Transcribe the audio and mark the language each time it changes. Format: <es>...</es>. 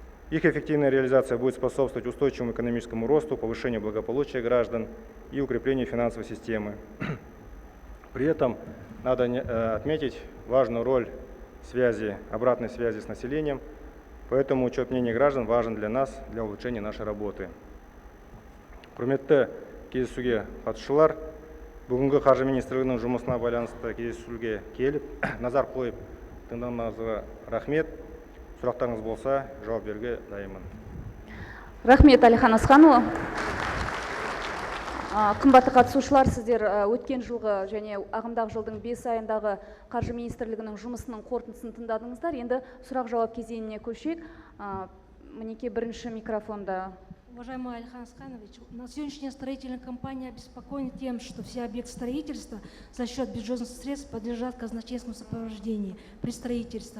<ru>Их эффективная реализация будет способствовать устойчивому экономическому росту, повышению благополучия граждан и укреплению финансовой системы. При этом надо отметить важную роль обратной связи с населением, поэтому учет мнений граждан важен для нас, для улучшения нашей работы.</ru> <kk>Құрметті кездесуге қатысушылар, бүгінгі қаржы министрлігінің жұмысына байланысты кездесуге келіп, назар қойып тыңдағаныңызға рахмет. Сұрақтарыңыз болса, жауап беруге дайынмын. Рахмет, Әлихан Асханұлы. Қымбатты қатысушылар, сіздер өткен жылғы және ағымдағы жылдың 5 айындағы қаржы министрлігінің жұмысының қорытындысын тыңдадыңыздар. Енді сұрақ-жауап кезеңіне көшейік. Мінекей бірінші микрофонда.</kk> <ru>Уважаемый Алихан Асханович, на сегодняшняя строительная компания обеспокоена тем, что все объекты строительства за счет бюджетных средств подлежат казначейскому сопровождению при строительстве.</ru>